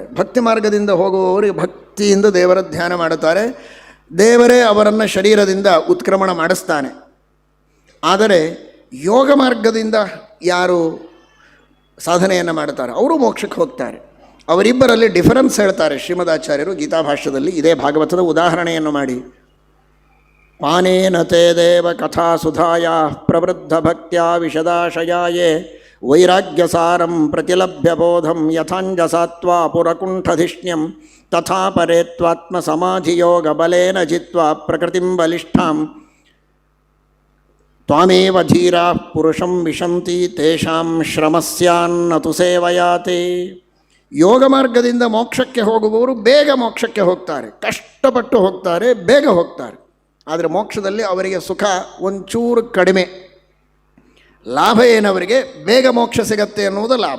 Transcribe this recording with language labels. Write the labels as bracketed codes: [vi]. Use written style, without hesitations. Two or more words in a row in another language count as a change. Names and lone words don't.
[kn] ಭಕ್ತಿ ಮಾರ್ಗದಿಂದ ಹೋಗುವವರು ಭಕ್ತಿಯಿಂದ ದೇವರ ಧ್ಯಾನ ಮಾಡುತ್ತಾರೆ, ದೇವರೇ ಅವರನ್ನು ಶರೀರದಿಂದ ಉತ್ಕ್ರಮಣ ಮಾಡಿಸ್ತಾನೆ. ಆದರೆ ಯೋಗ ಮಾರ್ಗದಿಂದ ಯಾರು ಸಾಧನೆಯನ್ನು ಮಾಡುತ್ತಾರೆ ಅವರು ಮೋಕ್ಷಕ್ಕೆ ಹೋಗ್ತಾರೆ. ಅವರಿಬ್ಬರಲ್ಲಿ ಡಿಫರೆನ್ಸ್ ಹೇಳ್ತಾರೆ ಶ್ರೀಮದಾಚಾರ್ಯರು ಗೀತಾಭಾಷ್ಯದಲ್ಲಿ. ಇದೇ ಭಾಗವತದ ಉದಾಹರಣೆಯನ್ನು ಮಾಡಿ, [sa] ಪಾನೇನ ತೇ ದೇವ ಕಥಾ ಸುಧಾಯ ಪ್ರವೃದ್ಧ ಭಕ್ತ್ಯಾ ವಿಶದಾಶಯಾಯೇ ವೈರಾಗ್ಯಸಾರಂ ಪ್ರತಿಲಭ್ಯ ಬೋಧಂ ಯಥಾಂಜಸಾತ್ವಾ ಪುರಕುಂಠಧಿಷ್ಣ್ಯಂ ತಥಾ ಪರೇತ್ವಾತ್ಮ ಸಮಾಧಿಯೋಗ ಬಲೇನ ಜಿತ್ವಾ ಪ್ರಕೃತಿಂ ಬಲಿಷ್ಠಾಂ ತ್ವಾಮೇವ ಧೀರಾ ಪುರುಷಂ ವಿಶಂತಿ ತೇಷಾಂ ಶ್ರಮಸ್ಯಾನ್ನತು ಸೇವಯಾತೆ. [kn] ಯೋಗ ಮಾರ್ಗದಿಂದ ಮೋಕ್ಷಕ್ಕೆ ಹೋಗುವವರು ಬೇಗ ಮೋಕ್ಷಕ್ಕೆ ಹೋಗ್ತಾರೆ, ಕಷ್ಟಪಟ್ಟು ಹೋಗ್ತಾರೆ, ಬೇಗ ಹೋಗ್ತಾರೆ. ಆದರೆ ಮೋಕ್ಷದಲ್ಲಿ ಅವರಿಗೆ ಸುಖ ಒಂಚೂರು ಕಡಿಮೆ. ಲಾಭ ಏನವರಿಗೆ? ಬೇಗ ಮೋಕ್ಷ ಸಿಗತ್ತೆ ಅನ್ನುವುದು ಲಾಭ.